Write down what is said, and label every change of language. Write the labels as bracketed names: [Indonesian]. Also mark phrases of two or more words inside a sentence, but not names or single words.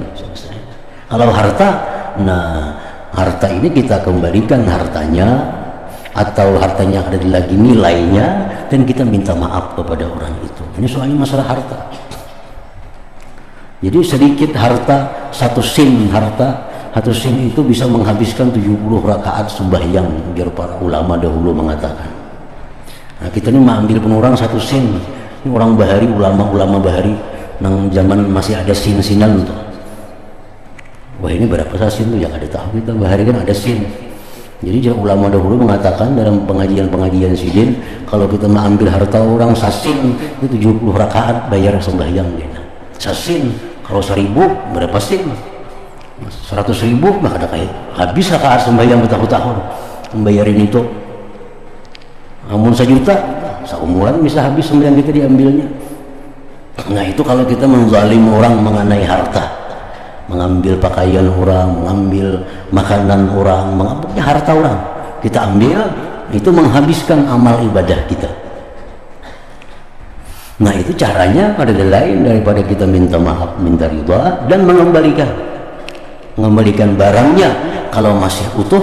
[Indonesian] Kalau harta, nah harta ini kita kembalikan hartanya atau hartanya ada lagi nilainya dan kita minta maaf kepada orang itu. Ini soalnya masalah harta. Jadi sedikit harta, satu sin harta, satu sin itu bisa menghabiskan 70 rakaat sembahyang, biar para ulama dahulu mengatakan. Nah kita ini mengambil penurang satu sin. [Banjar] Ini orang bahari, ulama-ulama bahari nang zaman masih ada sin-sinan tuh. Wah ini berapa sin tuh yang ada tahu kita bahari kan ada sin. [Indonesian] Jadi ulama dahulu mengatakan dalam pengajian-pengajian sidin, kalau kita mengambil harta orang sasin itu 70 rakaat bayar sembahyang dia. Sasin kalau 1000 berapa sin? 100.000 maka ada kayak habis rakaat sembahyang bertahun-tahun membayarin itu. Namun 1 juta seumuran bisa habis sembahyang kita diambilnya. Nah itu kalau kita menzalim orang mengenai harta, mengambil pakaian orang, mengambil makanan orang, mengambil harta orang, kita ambil, itu menghabiskan amal ibadah kita. Nah itu caranya ada lain daripada kita minta maaf, minta ridha dan mengembalikan barangnya kalau masih utuh.